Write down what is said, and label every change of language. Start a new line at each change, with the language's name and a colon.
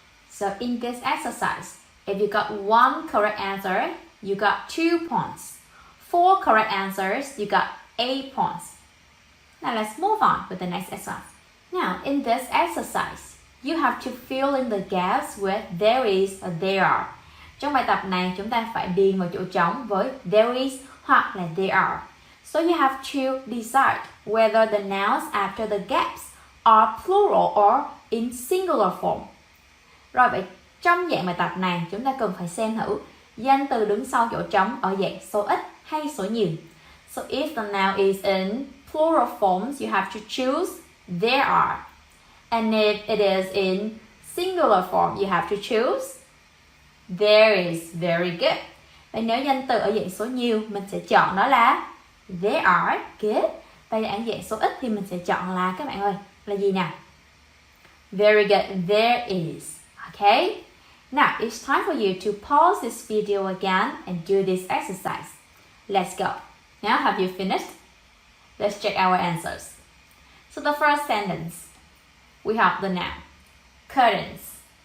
English: So in this exercise, if you got 1 correct answer, you got 2 points. 4 correct answers, you got 8 points. Now let's move on with the next exercise. Now in this exercise, you have to fill in the gaps with there is or there are.
Vietnamese: Trong bài tập này chúng ta phải điền vào chỗ trống với there is hoặc là there are.
English: So you have to decide whether the nouns after the gaps are plural or in singular form.
Vietnamese: Rồi vậy trong dạng bài tập này chúng ta cần phải xem thử danh từ đứng sau chỗ trống ở dạng số ít hay số nhiều.
English: So if the noun is in plural forms, you have to choose there are. And if it is in singular form, you have to choose there is. Very good.
Vietnamese: Và nếu danh từ ở dạng số nhiều, mình sẽ chọn đó là there are. Good. Và ở dạng số ít thì mình sẽ chọn là, các bạn ơi, là gì nào?
English: Very good. There is. Okay. Now, it's time for you to pause this video again and do this exercise. Let's go. Now, have you finished? Let's check our answers. So the first sentence, we have the noun, curtains.